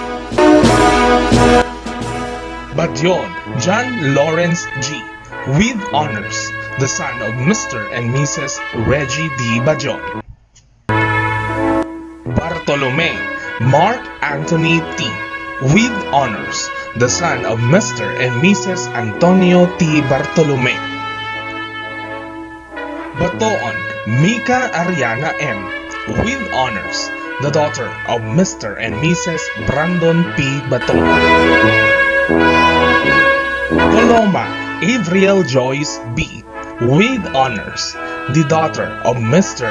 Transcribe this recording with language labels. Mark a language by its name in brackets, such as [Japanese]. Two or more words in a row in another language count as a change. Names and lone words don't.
[English] Badyon John Lawrence G, with honors, the son of Mr. and Mrs. Reggie D. Bajon. Bartolome Mark Anthony T, with honors, the son of Mr. and Mrs. Antonio T. Bartolome. Batoon Mika Ariana M, with honors, the daughter of Mr. and Mrs. Brandon P. Batoon. Coloma Avriel Joyce B. with honors, the daughter of Mr.